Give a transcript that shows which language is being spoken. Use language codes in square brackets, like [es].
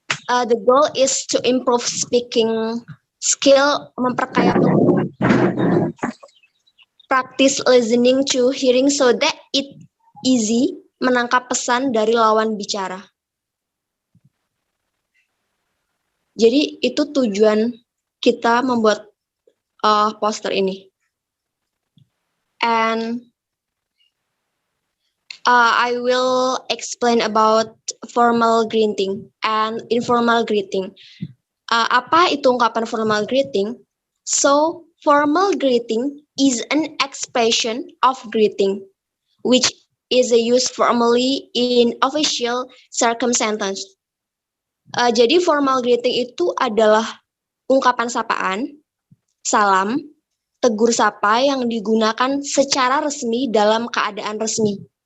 [en] The goal is to improve speaking skill, [id] memperkaya [en] practice listening to hearing so that it easy [id] menangkap pesan dari lawan bicara. Jadi itu tujuan kita membuat poster ini. [en] And I will explain about formal greeting and informal greeting. [id] Apa itu ungkapan [en] formal greeting? So, formal greeting is an expression of greeting, which is used formally in official circumstances. [id] Jadi, formal greeting itu adalah ungkapan sapaan, salam, tegur sapa yang digunakan secara resmi dalam keadaan resmi.